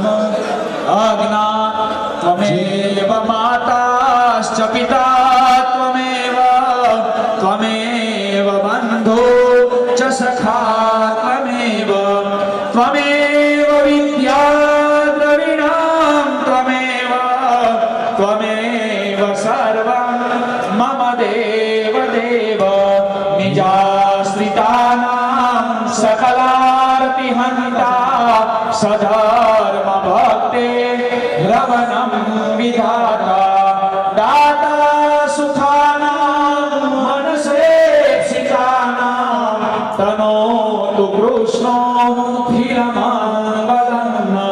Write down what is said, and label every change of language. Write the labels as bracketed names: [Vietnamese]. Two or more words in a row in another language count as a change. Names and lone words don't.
[Sanskrit] અજ્ઞાન ત્વમેવ માતાશ્ચ પિતા ત્વમેવ ત્વમેવ બંધો ચ સખા ત્વમેવ ત્વમેવ વિદ્યા દ્રવિણાં ત્વમેવ ત્વમેવ સર્વં મમ દેવ દેવ. નિજાશ્રિતાનાં सकलारति हंता. सधर्म भक्ते रवणं विधाता. दाता सुखानां मनसेक्षितानां. तनोतु कृष्णो धीरमङ्गलं.